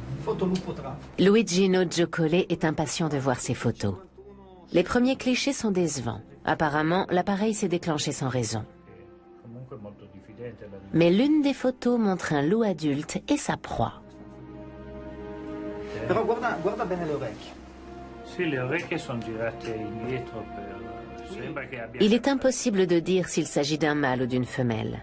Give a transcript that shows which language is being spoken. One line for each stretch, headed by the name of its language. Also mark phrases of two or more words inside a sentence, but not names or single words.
French: Luigino Giocole est impatient de voir ces photos. Les premiers clichés sont décevants. Apparemment, l'appareil s'est déclenché sans raison. Mais l'une des photos montre un loup adulte et sa proie.
Italian: Però guarda bene le orecchie. Sì, le orecchie sono girate indietro sembra che abbia...
French: Il est impossible de dire s'il s'agit d'un mâle ou d'une femelle.